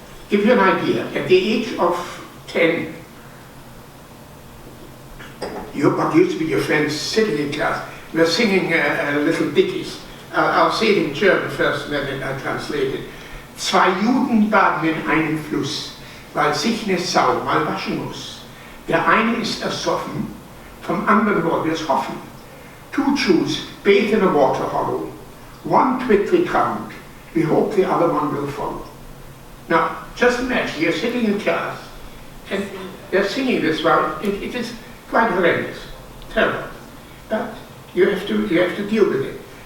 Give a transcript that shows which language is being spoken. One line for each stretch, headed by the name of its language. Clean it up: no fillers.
English: Give you an idea, at the age of 10, what used to be your friends sitting in class, were singing little ditties. I'll say it in German first, and then I translate it.
German: 2 Juden baden in einem Fluss, weil sich ne Sau mal waschen muss. Der eine ist ersoffen, vom anderen wollen wir es hoffen.
English: 2 Jews bathe in a water hollow, 1 quickly drowned, we hope the other one will follow. Now, just imagine, you're sitting in class, and they're singing this. Well, it is quite horrendous, terrible, but you have to deal with it.